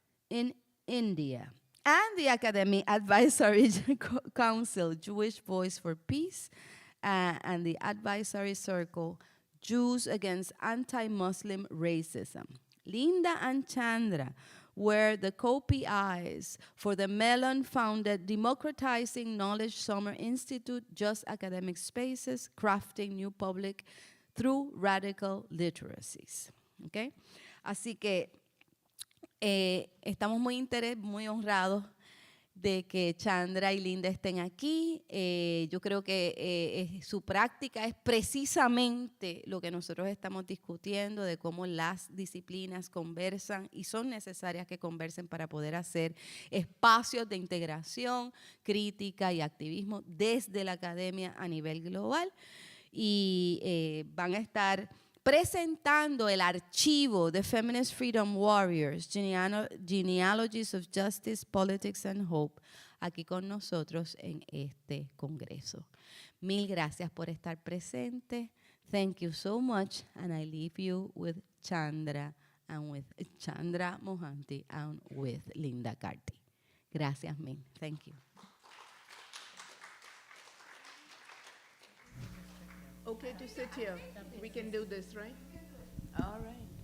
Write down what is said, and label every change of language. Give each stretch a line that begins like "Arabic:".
English: in India, and the Academy Advisory Council, Jewish Voice for Peace, and the Advisory Circle, Jews Against Anti-Muslim Racism. Linda and Chandra were the co-PIs for the Mellon-founded Democratizing Knowledge Summer Institute, Just Academic Spaces, Crafting New Public Through Radical Literacies. Okay?
Spanish: Así que estamos muy honrados de que Chandra y Linda estén aquí. Yo creo que su práctica es precisamente lo que nosotros estamos discutiendo, de cómo las disciplinas conversan y son necesarias que conversen para poder hacer espacios de integración, crítica y activismo desde la academia a nivel global. Y van a estar presentando el archivo de
English: Feminist Freedom Warriors, Genealogies of Justice, Politics and Hope,
Spanish: aquí con nosotros en este congreso. Mil gracias por estar presente.
English: Thank you so much, and I leave you with Chandra and with Chandra Mohanty and with Linda Carty. Gracias, Min. Thank you. Okay to sit here. We can do this, right? All right.